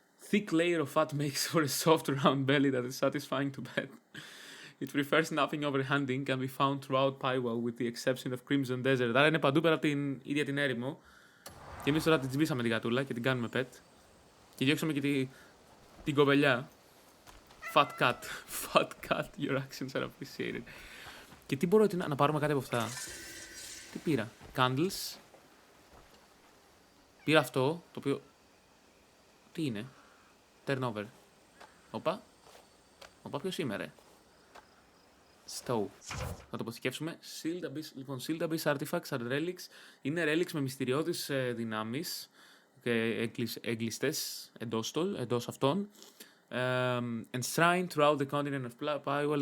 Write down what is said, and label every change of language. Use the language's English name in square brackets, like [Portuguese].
[English] Thick layer of fat makes for a soft round belly that is satisfying to pet. It prefers nothing over hunting, can be found throughout Pywell with the exception of Crimson Desert. [Greek] Άρα είναι παντού πέρα από την ίδια την έρημο. Και εμείς τώρα την τσιμπήσαμε την γατούλα και την κάνουμε pet. Και διώξαμε και την κοπελιά. [English] Fat cat. Fat cat, your actions are appreciated. [Greek] Και τι μπορώ να πάρουμε κάτι από αυτά. Τι πήρα. Candles. Πήρα αυτό, το οποίο Τι είναι? Turnover. Οπα, ποιος είμαι ρε? Stow. Θα το αποθηκεύσουμε. Sealed Abyss. Λοιπόν, [English] Sealed Abyss Artifacts are relics. [Greek] Είναι relics με μυστηριώδεις δυνάμεις και εγκλειστές εντός αυτών. [English] Enshrined throughout the continent of Pywell.